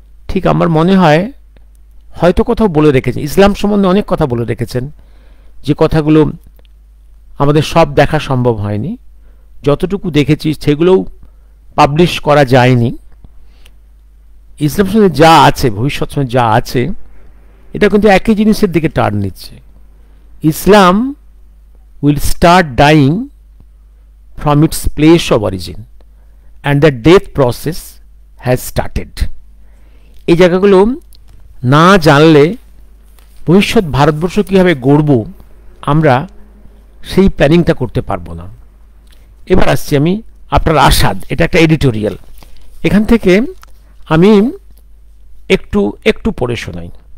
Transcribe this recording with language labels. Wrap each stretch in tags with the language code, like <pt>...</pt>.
<bn>ঠিক আমার মনে হয় হয়তো কোথাও বলে রেখেছেন, ইসলাম সম্বন্ধে অনেক কথা বলে রেখেছেন, যে কথাগুলো আমাদের সব দেখা সম্ভব হয়নি, যতটুকু দেখেছি সেগুলোও পাবলিশ করা যায়নি। ইসলাম সঙ্গে যা আছে, ভবিষ্যৎ সঙ্গে যা আছে, এটা কিন্তু একই জিনিসের দিকে টার্ন নিচ্ছে।</bn> <en>Islam will start dying from its place of origin and the death process has started.</en> <bn>এই জায়গাগুলো না জানলে ভবিষ্যৎ ভারতবর্ষ কীভাবে গড়ব আমরা সেই প্ল্যানিংটা করতে পারবো না। এবার আসছি আমি আপনার আসাদ, এটা একটা এডিটোরিয়াল, এখান থেকে আমি একটু পড়ে শোনাই।</bn>